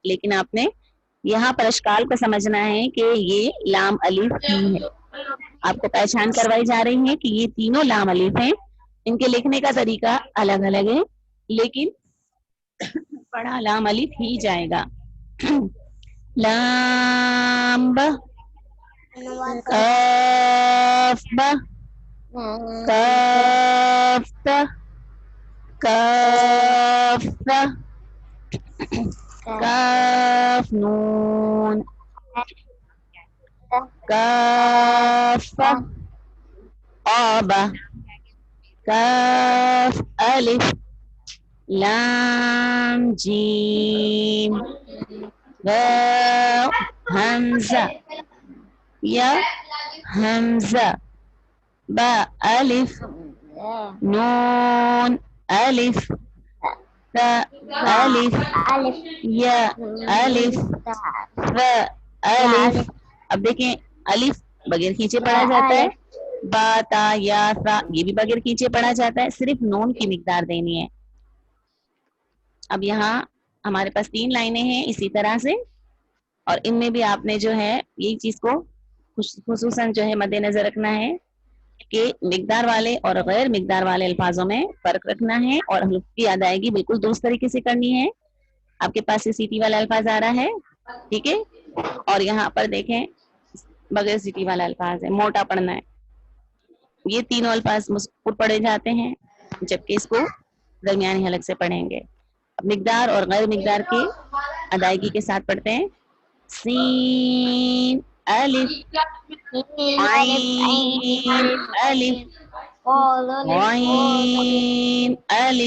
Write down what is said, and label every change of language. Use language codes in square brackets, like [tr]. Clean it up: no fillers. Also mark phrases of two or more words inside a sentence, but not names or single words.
[ur] لیکن آپ نے یہاں پر اشکال کو سمجھنا ہے کہ یہ لام الف ہی ہے. آپ کو پہچان کروائی جا رہی ہے کہ یہ 3 لام الف ہیں. ان کے لکھنے کا طریقہ الگ الگ ہے، لیکن پڑھا لام الف ہی جائے گا. لام، با، کاف، با، کاف، تا، کاف، تا، کاف، نون، کاف، قابا، کاف، الف، لام، جیم، واو، حمزہ، یا، حمزہ، با، الف، نون، الف، تا، الف، یا، الف، و، الف. اب دیکھیں الف بغیر کھینچے پڑھا جاتا ہے، با، تا، یا، سا یہ بھی بغیر کھینچے پڑھا جاتا ہے. صرف نون کی مقدار دینی ہے. اب یہاں ہمارے پاس 3 لائنیں ہیں اسی طرح سے، اور ان میں بھی آپ نے جو ہے یہی چیز کو خصوصاً جو ہے مد نظر رکھنا ہے کہ مقدار والے اور غیر مقدار والے الفاظوں میں فرق رکھنا ہے اور حروف کی ادائیگی بالکل درست طریقے سے کرنی ہے. آپ کے پاس سیٹی والا الفاظ آ رہا ہے، ٹھیک ہے، اور یہاں پر دیکھیں بغیر سیٹی والا الفاظ ہے، موٹا پڑھنا ہے. یہ 3 الفاظ مذکور پڑھے جاتے ہیں. جبکہ اس کو درمیانی حلق سے پڑھیں گے۔ اب مقدار اور غیر مقدار کی ادائیگی کے ساتھ پڑھتے ہیں. سین الف عین الف واین الف.